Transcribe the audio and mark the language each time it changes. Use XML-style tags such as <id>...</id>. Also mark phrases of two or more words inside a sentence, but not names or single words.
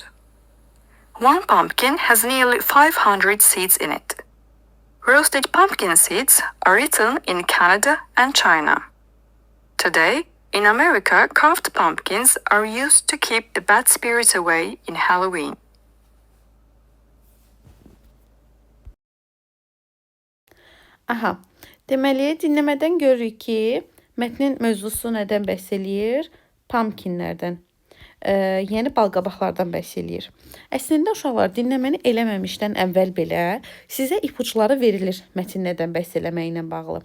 <en>One pumpkin has nearly 500 seeds in it. Roasted pumpkin seeds are eaten in Canada and China. Today, in America, carved pumpkins are used to keep the bad spirits away in Halloween.</en> <az>Aha, deməli dinləmədən görürük ki, mətnin mövzusu nədən bəhs eləyir? Pumpkinlərdən, yəni balqabaqlardan bəhs eləyir. Əslində uşaqlar dinləməni eləməmişdən əvvəl belə sizə ipuçları verilir mətn nədən bəhs eləməklə bağlı.</az>